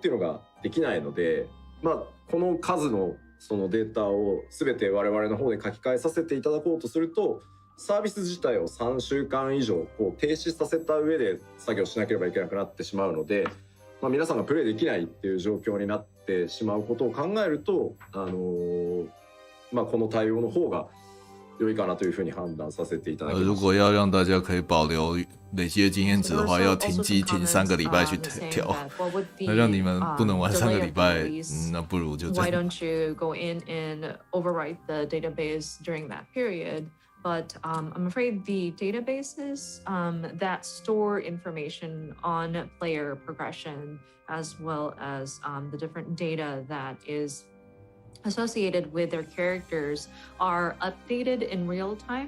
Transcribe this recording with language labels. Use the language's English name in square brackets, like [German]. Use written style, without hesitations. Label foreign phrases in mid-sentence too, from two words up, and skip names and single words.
[Japanese] っていうのができないので、まあこの数のそのデータを全て我々の方で書き換えさせていただこうとすると、サービス自体を3週間以上こう停止させた上で作業しなければいけなくなってしまうので、まあ、皆さんがプレイできないっていう状況になってしまうことを考えると、まあ、この対応の方が良いかなというふうに判断させていただきます。 [Chinese] 如果要让大家可以保留累积的经验值的话，要停机停3个礼拜去调，那让你们不能玩3个礼拜，那不如就这 [English] Why [Chinese] 样。 [English] don't you go in and overwrite the database during that period? But I'm afraid the databases that store information on player progression, as well as the different data that is associated with their characters, are updated in real time.